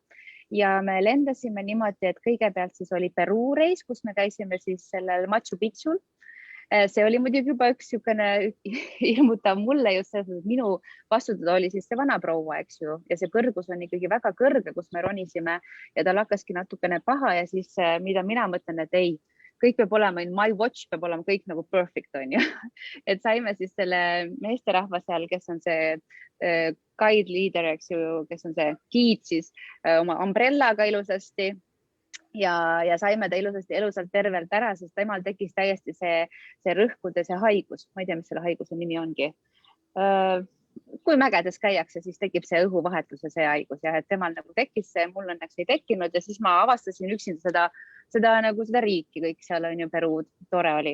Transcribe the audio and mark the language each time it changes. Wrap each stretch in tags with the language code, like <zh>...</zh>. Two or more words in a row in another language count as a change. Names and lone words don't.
<et>Ja me lendasime niimoodi, et kõigepealt siis oli Peruu reis, kus me käisime siis sellel Machu Picchul. See oli muidugi juba üks hirmutav mulle just selles, et minu vastutada oli siis see vana proua, eks ju. Ja see kõrgus on ikkagi väga kõrge, kus me ronisime ja tal hakkaski natukene paha ja siis mida mina mõtlen, et ei, kõik peab olema,</et> <en>my watch</en> <et>peab olema kõik nagu perfect, on ju. Et saime siis selle meesterahva seal, kes on see</et> <en>guide leader,</en> <et>eks ju, kes on see giid siis oma umbrellaga ilusasti ja saime ta ilusasti elusalt tervelt ära, sest temal tekkis täiesti see rõhkude, see haigus. Ma ei tea, mis selle haiguse nimi ongi. Kui mägedes käiakse, siis tekib see õhuvahetuse see haigus ja et temal nagu tekkis see, mul õnneks ei tekkinud ja siis ma avastasin üksinda seda riiki, kõik seal on ju Peruud, tore oli.</et>